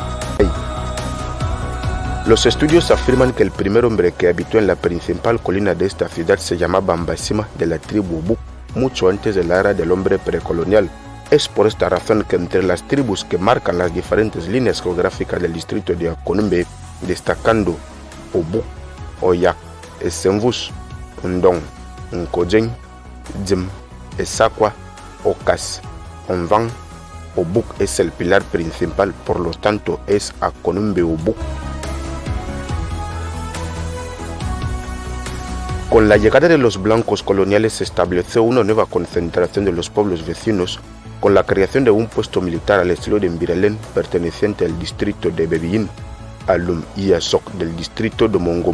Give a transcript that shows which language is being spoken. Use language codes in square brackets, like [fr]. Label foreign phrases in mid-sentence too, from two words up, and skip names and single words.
[es] Los estudios afirman que el primer hombre que habitó en la principal colina de esta ciudad se llamaba Mbasima de la tribu Buk, mucho antes de la era del hombre precolonial. Es por esta razón que entre las tribus que marcan las diferentes líneas geográficas del distrito de Akonbe, destacando Obuk, Oyak, Senvus, Ndong, Nkojen, Jim, Esakwa, Okas, Onvan, Obuk es el pilar principal, por lo tanto es Akonbe Obuk. Con la llegada de los blancos coloniales se estableció una nueva concentración de los pueblos vecinos, con la creación de un puesto militar al estilo de Mbirelen, perteneciente al distrito de Bebiyin, Alum y Azok del distrito de Mongom.